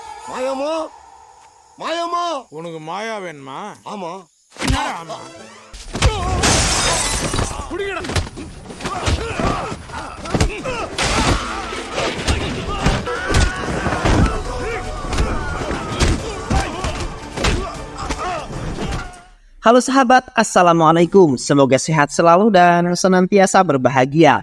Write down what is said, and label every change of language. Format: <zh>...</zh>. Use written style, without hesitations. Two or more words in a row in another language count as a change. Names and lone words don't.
<ta>மாயம்மா மாயம்மா உனக்கு மாயா வேணுமா? ஆமா என்னடா ஆமா? குடிங்கடா.</ta> <id>Halo sahabat, Assalamualaikum. Semoga sehat selalu dan senantiasa berbahagia.</id>